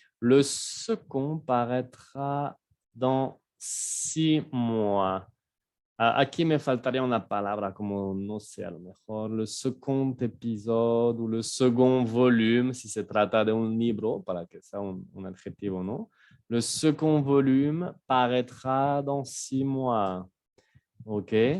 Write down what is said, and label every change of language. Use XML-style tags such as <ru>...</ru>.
<fr>Le second paraîtra dans 6 mois.</fr> <es>Aquí me faltaría una palabra, como no sé, a lo mejor le second épisode o le second volume, si se trata de un libro, para que sea un adjetivo, ¿no?</es> <fr>Le second volume paraîtra dans 6 mois. OK?</fr>